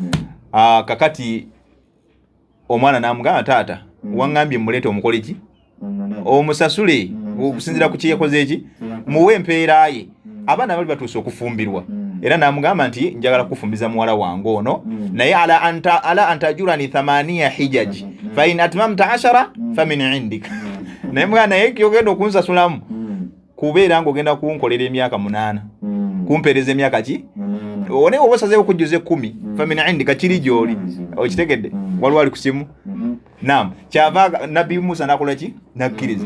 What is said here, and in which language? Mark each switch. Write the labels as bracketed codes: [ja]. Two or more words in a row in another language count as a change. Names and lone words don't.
[lg] Kakati omwana n'amugamba taata waŋŋambye muleete omukole ki omusasule okusinziira ku kye yakoze eki muwe empeera ye. Abaana bali batuuse okufumbirwa. Era n'amugamba nti njagala kufumbiza muwala wange ono naye [ar] على أن تأجرني ثماني حجج فإن أتممت عشرا فمن عندك. [lg] Naye mwana naye kyogenda okunsasulamu kubeera ng'ogenda kunkolera emyaka 8 kumpeereza emyaka ki one oba osazeewo okujjuza 10 [ar] فمن عندك [lg] kiri gy'oli okitegedde waliwo ali ku simu. Naam, kyava Nabbi Musa n'akola ki n'akkiriza.